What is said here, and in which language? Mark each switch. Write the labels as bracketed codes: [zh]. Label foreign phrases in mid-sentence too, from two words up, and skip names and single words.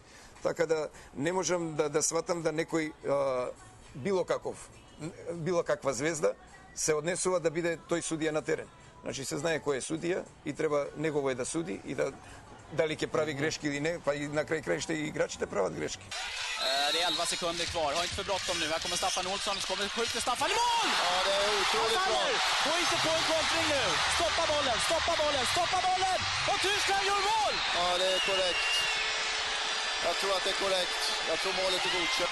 [mk] Така да не можам да сватам да некој било каква звезда се однесува да биде тој судија на терен. Значи се знае кој е судија и треба негово е да суди и дали ќе прави грешки или не, па и на крај крајште и играчите прават грешки. [sv] Det är 11 sekunder kvar. Har inte för bråttom nu. Här kommer Staffan Olsson. Så kommer skjuter Staffan i mål! Ja, det är otroligt bra. Gå inte på en kontring nu. Stoppa bollen, stoppa bollen, stoppa bollen! Och Tyskland gör mål! Ja, det är korrekt. Jag tror att det är korrekt. Jag tror målet är godkänt.